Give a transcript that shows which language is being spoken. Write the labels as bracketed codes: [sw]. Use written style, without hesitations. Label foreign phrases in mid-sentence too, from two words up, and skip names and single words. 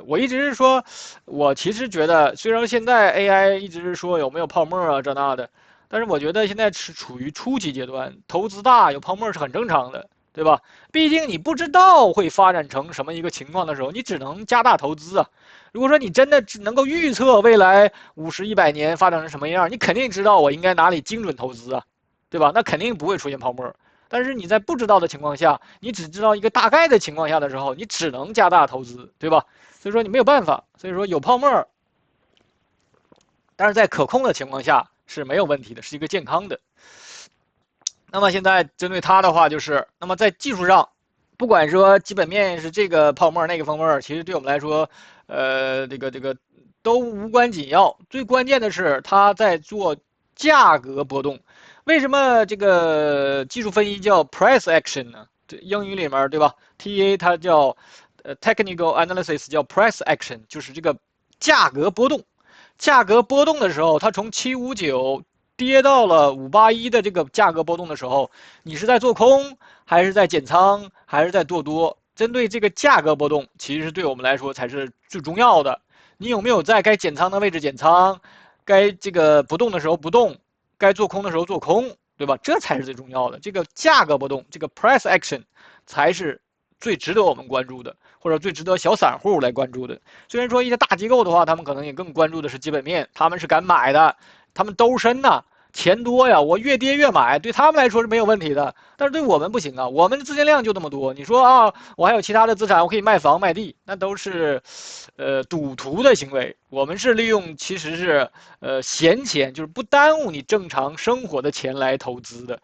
[zh] 我一直是說，我其實覺得，雖然現在 AI 一直是說有沒有泡沫啊這那的，但是我覺得現在是處於初期階段，投資大有泡沫是很正常的。對吧？畢竟你不知道會發展成什麼一個情況的時候，你只能加大投資啊。如果說你真的只能夠預測未來50、100年發展成什麼樣，你肯定知道我應該哪裡精準投資啊，對吧？那肯定不會出現泡沫。但是你在不知道的情況下，你只知道一個大概的情況下的時候，你只能加大投資，對吧？所以說你没有辦法。所以說有泡沫，但是在可控的情況下是沒有問題的，是一個健康的。那麼現在針對它的話，就是那麼在技術上，不管說基本面是這個泡沫那個泡沫，其實對我們來說，這個都無關緊要。最關鍵的是它在做價格波動。為什麼這個技術分析叫 [en] price action [zh] 呢？這英語裡面對吧 ？TA 它叫 [en] technical analysis [zh] 叫 [en] price action， [zh] 就是這個價格波動。價格波動的時候，它從759跌到了581的這個價格波動的時候，你是在做空，還是在減倉，還是在做多？針對這個價格波動，其實對我們來說才是最重要的。你有沒有在該減倉的位置減倉，該這個不動的時候不動，該做空的時候做空，對吧？這才是最重要的。這個價格波動，這個 [en] price action [zh] 才是最值得我們關注的，或者最值得小散戶來關注的。雖然說一些大機構的話，他們可能也更關注的是基本面，他們是敢買的。他們兜深吶，錢多呀，我越跌越買，對他們來說是沒有問題的。但是對我們不行啊，我們的資金量就這麼多。你說啊，我還有其他的資產，我可以賣房賣地，那都是，賭徒的行為。我們是利用其實是，閒錢，就是不耽誤你正常生活的錢來投資的。